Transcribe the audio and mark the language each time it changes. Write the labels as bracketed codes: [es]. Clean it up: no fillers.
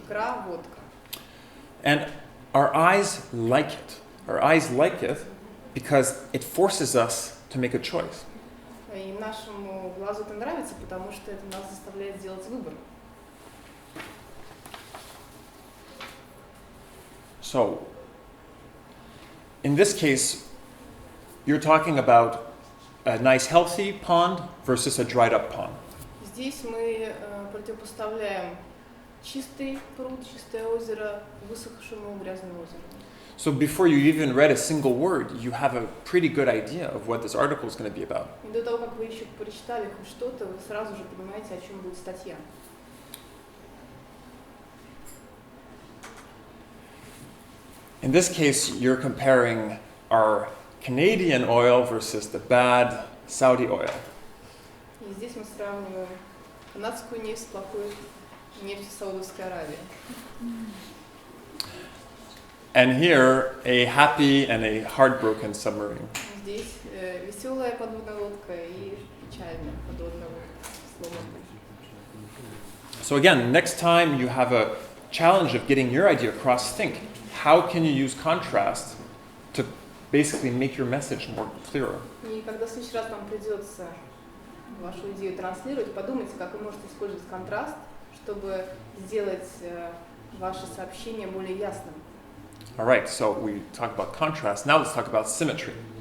[ru] Икра, водка. [en] And our eyes like it. Our eyes like it because it forces us to make a choice. [ru] И нашему глазу это нравится, потому что это нас заставляет сделать выбор. [en] So, in this case, you're talking about a nice healthy pond versus a dried up pond. [ru] Здесь мы противопоставляем чистый пруд, чистое озеро высохшему грязному озеру. [en] So before you even read a single word, you have a pretty good idea of what this article is going to be about. [ru] И до того, как вы еще прочитали хоть что-то, вы сразу же понимаете, о чем будет статья. [en] In this case, you're comparing our Canadian oil versus the bad Saudi oil. [ru] И здесь мы сравниваем канадскую нефть с плохой нефтью Саудовской Аравии. [en] And here, a happy and a heartbroken submarine. [ru] Здесь веселая подводная лодка и печальная подводная лодка. [en] So again, next time you have a challenge of getting your idea across, think, how can you use contrast to basically make your message more clearer? [ru] И когда в следующий раз вам придется вашу идею транслировать, подумайте, как вы можете использовать контраст, чтобы сделать ваше сообщение более ясным. [en] All right, so we talked about contrast. Now let's talk about symmetry.